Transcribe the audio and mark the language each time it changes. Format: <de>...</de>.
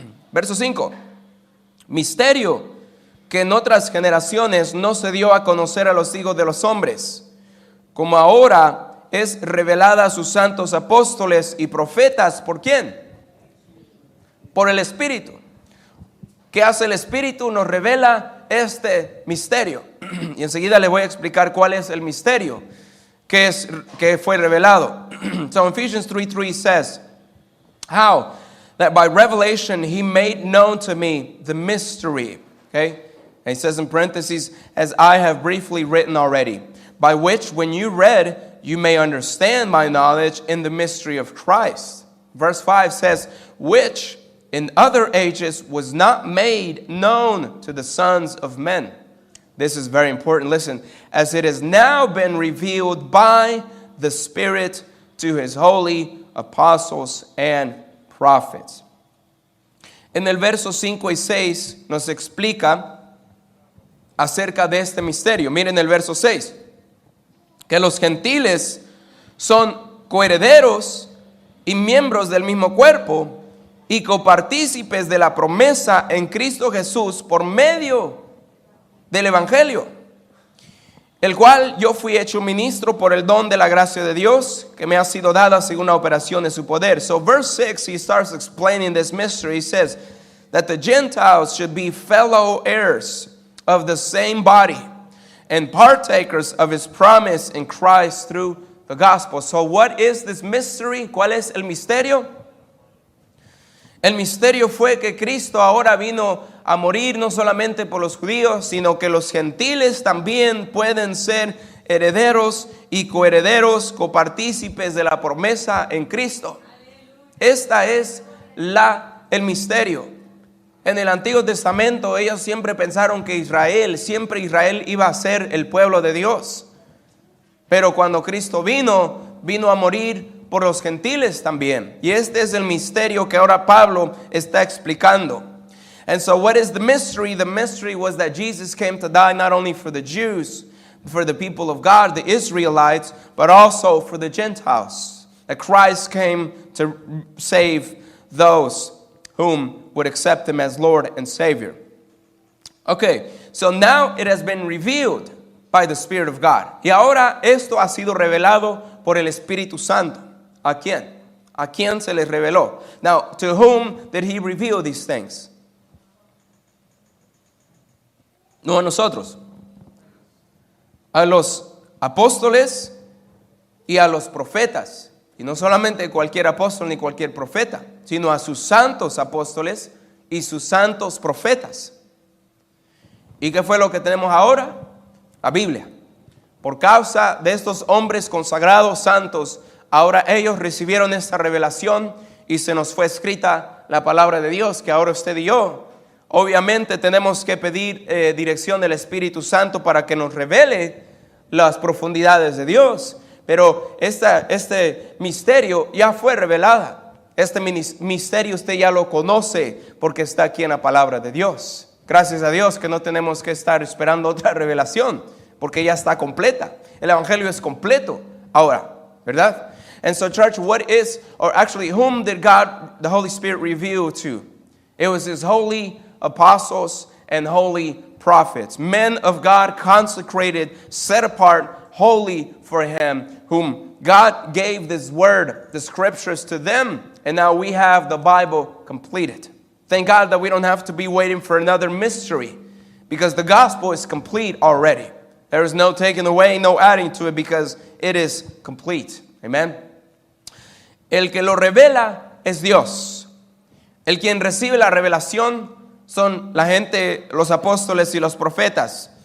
<es>Verso 5, misterio que en otras generaciones no se dio a conocer a los hijos de los hombres, como ahora es revelada a sus santos apóstoles y profetas. ¿Por quién? Por el Espíritu. ¿Qué hace el Espíritu? Nos revela este misterio. Y enseguida les voy a explicar cuál es el misterio que fue revelado.</es> <en>So Ephesians 3:3 says, how that by revelation he made known to me the mystery. Okay? And he says in parentheses, as I have briefly written already, by which when you read, you may understand my knowledge in the mystery of Christ. Verse 5 says, which in other ages was not made known to the sons of men. This is very important. Listen, as it has now been revealed by the Spirit to his holy apostles and prophets.</en> <es>En el verso 5 y 6 nos explica acerca de este misterio. Miren el verso 6. Que los gentiles son coherederos y miembros del mismo cuerpo y copartícipes de la promesa en Cristo Jesús por medio del Evangelio, el cual yo fui hecho ministro por el don de la gracia de Dios que me ha sido dada según la operación de su poder.</es> <en>So verse 6, he starts explaining this mystery. He says that the Gentiles should be fellow heirs of the same body and partakers of his promise in Christ through the gospel. So what is this mystery?</en> <es>¿Cuál es el misterio? El misterio fue que Cristo ahora vino a morir no solamente por los judíos, sino que los gentiles también pueden ser herederos y coherederos, copartícipes de la promesa en Cristo. Esta es el misterio. En el Antiguo Testamento ellos siempre pensaron que siempre Israel iba a ser el pueblo de Dios. Pero cuando Cristo vino a morir por los gentiles también. Y este es el misterio que ahora Pablo está explicando.</es> <en>And so what is the mystery? The mystery was that Jesus came to die not only for the Jews, for the people of God, the Israelites, but also for the Gentiles. That Christ came to save those whom would accept him as Lord and Savior. Okay, so now it has been revealed by the Spirit of God.</en> <es>Y ahora esto ha sido revelado por el Espíritu Santo. ¿A quién? ¿A quién se les reveló?</es> <en>Now, to whom did he reveal these things?</en> <es>No a nosotros. A los apóstoles y a los profetas. Y no solamente cualquier apóstol ni cualquier profeta, sino a sus santos apóstoles y sus santos profetas. ¿Y qué fue lo que tenemos ahora? La Biblia. Por causa de estos hombres consagrados santos, ahora ellos recibieron esta revelación y se nos fue escrita la palabra de Dios que ahora usted y yo, obviamente tenemos que pedir dirección del Espíritu Santo para que nos revele las profundidades de Dios. Pero este misterio ya fue revelado. Este misterio usted ya lo conoce porque está aquí en la palabra de Dios. Gracias a Dios que no tenemos que estar esperando otra revelación porque ya está completa. El Evangelio es completo ahora, ¿verdad?</es> <en>And so church, whom did God, the Holy Spirit, reveal to? It was his holy apostles and holy prophets. Men of God, consecrated, set apart, holy for him, whom God gave this word, the scriptures to them. And now we have the Bible completed. Thank God that we don't have to be waiting for another mystery because the gospel is complete already. There is no taking away, no adding to it because it is complete. Amen.</en> <es>El que lo revela es Dios. El quien recibe la revelación son la gente, los apóstoles y los profetas.</es>